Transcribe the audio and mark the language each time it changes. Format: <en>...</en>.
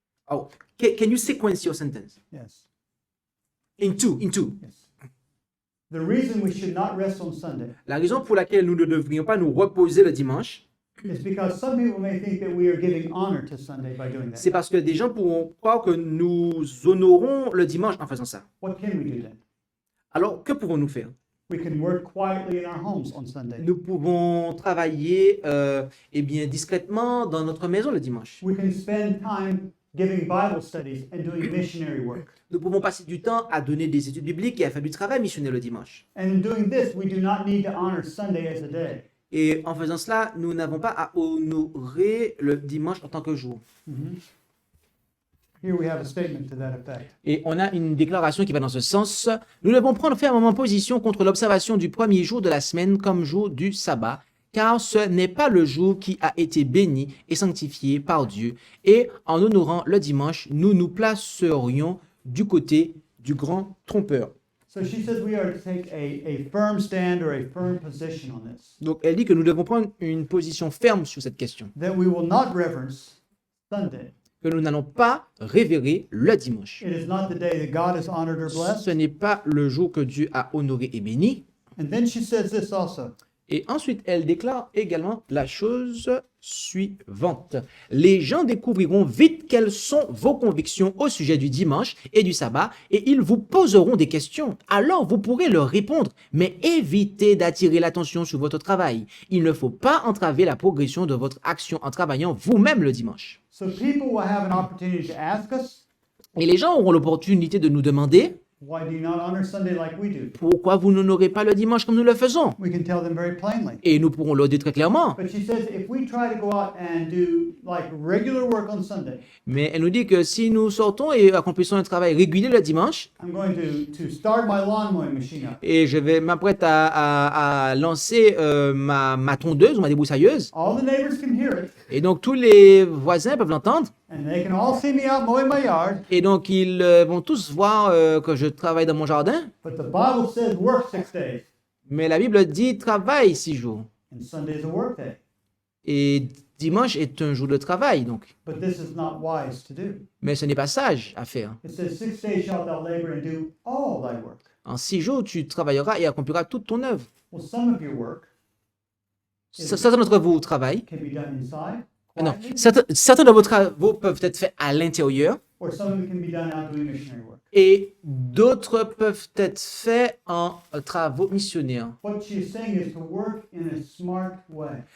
<en>Oh, can you sequence your sentence? Yes. In two. Yes. The reason we should not rest on Sunday</en> <fr>La raison pour laquelle nous ne devrions pas nous reposer le dimanche,</fr> <en>is because some people may think that we are giving honor to Sunday by doing</en> <fr>c'est</fr> <en>that.</en> <fr>parce que des gens pourront croire que nous honorons le dimanche en faisant ça.</fr> <en>What can we do then?</en> <fr>Alors, que pouvons-nous faire?</fr> <en>We can work quietly in our homes on Sunday.</en> <fr>Nous pouvons travailler discrètement dans notre maison le dimanche.</fr> <en>We can spend time giving Bible studies and doing missionary work.</en> <fr>Nous pouvons passer du temps à donner des études bibliques et à faire du travail missionnaire le dimanche.</fr> <en>And in doing this, we do not need to honor Sunday as a day.</en> <fr>Et en faisant cela, nous n'avons pas à honorer le dimanche en tant que jour.</fr> <en>Here we have a statement to that effect.</en> <fr>Et on a une déclaration qui va dans ce sens. Nous devons prendre fermement position contre l'observation du premier jour de la semaine comme jour du sabbat, car ce n'est pas le jour qui a été béni et sanctifié par Dieu. Et en honorant le dimanche, nous nous placerions du côté du grand trompeur.</fr> <en>So she says we are to take a firm stand or a firm position on this.</en> <fr>Donc elle dit que nous devons prendre une position ferme sur cette question,</fr> <en>That we will not reverence Sunday.</en> <fr>que nous n'allons pas révérer le dimanche.</fr> <en>It is not the day that God has honored or</en> <fr>Ce</fr> <en>blessed.</en> <fr>n'est pas le jour que Dieu a honoré et béni.</fr> <en>And then she says this also.</en> <fr>Et ensuite, elle déclare également la chose suivante. Les gens découvriront vite quelles sont vos convictions au sujet du dimanche et du sabbat et ils vous poseront des questions. Alors vous pourrez leur répondre, mais évitez d'attirer l'attention sur votre travail. Il ne faut pas entraver la progression de votre action en travaillant vous-même le dimanche.</fr> <en>So people will have an opportunity to ask us,</en> <fr>Et les gens auront l'opportunité de nous demander,</fr> <en>Why do you not honor Sunday like we do?</en> <fr>Pourquoi vous n'honorez pas le dimanche comme nous le faisons?</fr> <en>We can tell them very plainly.</en> <fr>Et nous pourrons le dire très clairement.</fr> <en>But she says if we try to go out and do like regular work on Sunday,</en> <fr>Mais elle nous dit que si nous sortons et accomplissons un travail régulier le dimanche,</fr> <en>I'm going to start my lawn mowing machine up.</en> <fr>et je vais m'apprête à lancer ma tondeuse ou ma débroussailleuse,</fr> <en>All the neighbors can hear it,</en> <fr>et donc tous les voisins peuvent l'entendre,</fr> <en>and they can all see me out mowing my yard.</en> <fr>et donc ils vont tous voir que je travaille dans mon jardin.</fr> <en>But the Bible says work 6 days,</en> <fr>Mais la Bible dit travail 6 jours.</fr> <en>and Sunday is a work day.</en> <fr>Et dimanche est un jour de travail, donc.</fr> <en>But this is not wise to do.</en> <fr>Mais ce n'est pas sage à faire.</fr> <en>It says 6 days shalt thou labor and do all thy work.</en> <fr>En 6 jours, tu travailleras et accompliras toute ton œuvre.</fr> <en>Well, some of your work</en> <fr>Certains d'entre vous travaillent.</fr> <en>can be done inside,</en> <fr>Non,</fr> <en>quietly,</en> <fr>certains de vos travaux peuvent être faits à l'intérieur</fr> <en>or some of it can be done out doing missionary work.</en> <fr>et d'autres peuvent être faits en travaux missionnaires.</fr> <en>What she is saying is to work in a smart way.</en>